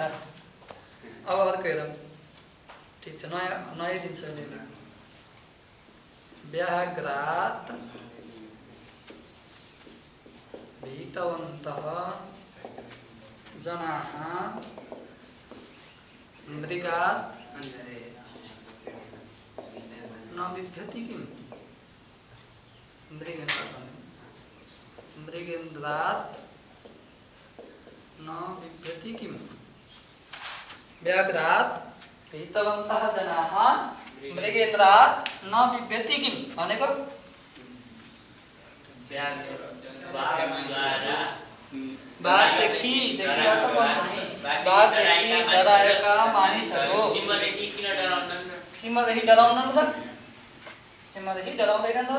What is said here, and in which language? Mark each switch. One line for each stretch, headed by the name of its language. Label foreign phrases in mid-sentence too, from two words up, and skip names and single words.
Nepali: अब अर्को हेरौँ। ठिक छ, नयाँ दिन्छु अहिले।
Sanskrit: व्याघ्रात् भीतवन्तः जनाः मृगात् न बिभ्यति किम्? मृगेन्द्रात् न बिभ्यति किम्? व्याघ्रात् भीतवन्तः जनाः मृगेन्द्रात् न बिभ्यति किम् भनेको?
Nepali: बाघदेखि देखिबाट पञ्चमी, बाघदेखि डराएका मानिसहरू। सिंहदेखि डराउन न त? सिंहदेखि डराउँदैन न?